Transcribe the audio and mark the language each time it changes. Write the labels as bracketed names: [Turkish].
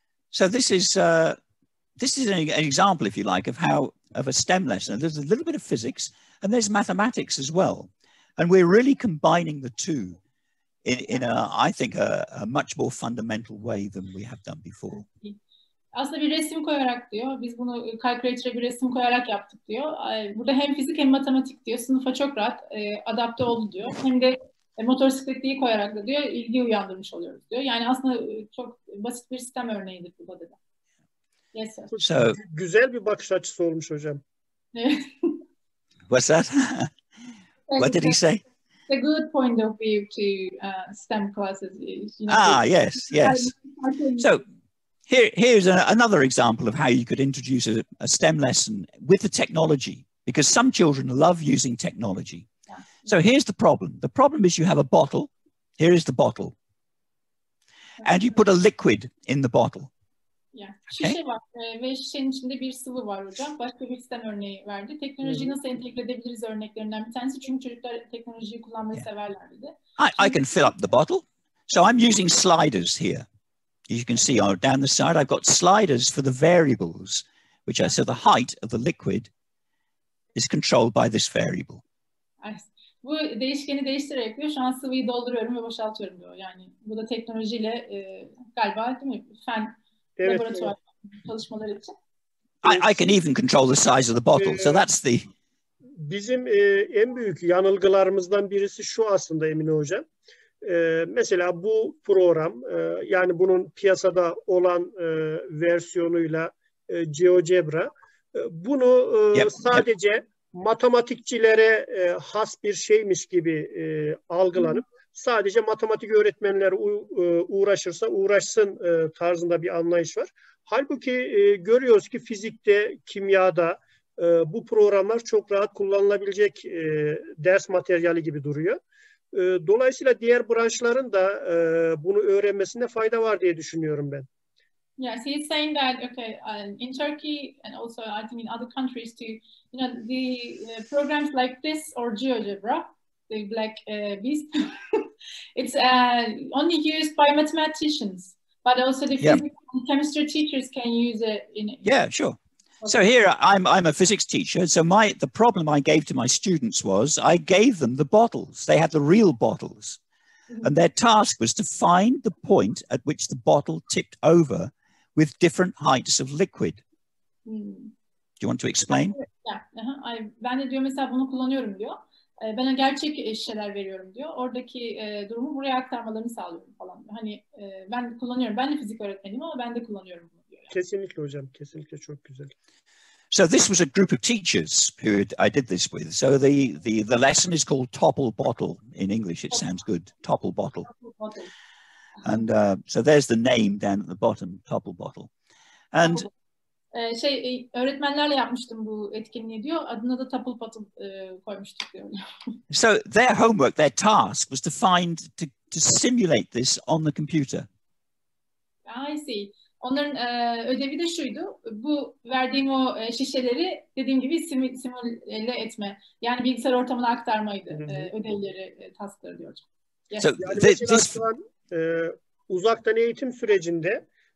[English] So this is an example, if you like, of a STEM lesson. There's a little bit of physics and there's mathematics as well, and we're really combining the two in I think a much more fundamental way than we have done before. [Turkish] Aslında bir resim koyarak diyor, biz bunu calculator'a bir resim koyarak yaptık diyor. Burada hem fizik hem matematik diyor, sınıfa çok rahat adapte oldu diyor. Hem de motosikletliği koyarak da diyor, ilgi uyandırmış oluyoruz diyor. Yani aslında çok basit bir sistem örneğidir bu da. [English] Yes, sir. [Turkish] So, güzel bir bakış açısı olmuş hocam. [English] What's that? What did he say? A good point of view to STEM classes. Yes. So here's another example of how you could introduce a STEM lesson with the technology, because some children love using technology. Yeah. So here's the problem. The problem is you have a bottle. Here is the bottle. And you put a liquid in the bottle. Yeah. [Turkish] Şişe var ve şişenin içinde bir sıvı var hocam. Başka bir sistem örneği verdi. Teknolojiyi nasıl entegre edebiliriz örneklerinden bir tanesi. Çünkü çocuklar teknolojiyi kullanmayı severler dedi. [English] I can fill up the bottle. So I'm using sliders here. You can see down the side, I've got sliders for the variables, which are, so the height of the liquid is controlled by this variable. [Turkish] Bu değişkeni değiştirerek diyor, şu an sıvıyı dolduruyorum ve boşaltıyorum diyor. Yani bu da teknolojiyle galiba değil mi? Fen laboratuvar çalışmaları için. [English] I can even control the size of the bottle. So that's the... [Turkish] Bizim en büyük yanılgılarımızdan birisi şu aslında Emine Hocam. Mesela bu program, yani bunun piyasada olan versiyonuyla GeoGebra, bunu sadece matematikçilere has bir şeymiş gibi algılanıp sadece matematik öğretmenleri uğraşırsa uğraşsın tarzında bir anlayış var. Halbuki görüyoruz ki fizikte, kimyada bu programlar çok rahat kullanılabilecek ders materyali gibi duruyor. Dolayısıyla diğer branşların da bunu öğrenmesinde fayda var diye düşünüyorum ben. [English] Yes, he's saying that in Turkey and also I think in other countries too, the programs like this or GeoGebra, the black beast, it's only used by mathematicians, but also the physics and chemistry teachers can use it. Yeah, sure. So here I'm a physics teacher. So the problem I gave to my students was I gave them the bottles. They had the real bottles, and their task was to find the point at which the bottle tipped over with different heights of liquid. Do you want to explain? [Turkish] Ben de diyor mesela bunu kullanıyorum diyor. Ben gerçek şişeler veriyorum diyor. Oradaki durumu buraya aktarmalarını sağlıyorum falan. Hani ben kullanıyorum. Ben de fizik öğretmeniyim ama ben de kullanıyorum bunu diyor. Yani. Kesinlikle hocam. Kesinlikle çok güzel. [English] So this was a group of teachers who I did this with. So the lesson is called Topple Bottle. In English it sounds good. Topple Bottle. And so there's the name down at the bottom, Topple Bottle. And [Turkish] öğretmenlerle yapmıştım bu etkinliği diyor. Adına da Topple Bottle koymuştuk diyor. [English] So their homework, their task was to simulate this on the computer. I see. [Turkish] Onların ödevi de şuydu. Bu verdiğim o şişeleri dediğim gibi simüle etme. Yani bilgisayar ortamına aktarmaydı ödevleri, taskları diyor hocam. Yes. So yani mesela şu an uzaktan eğitim sürecinde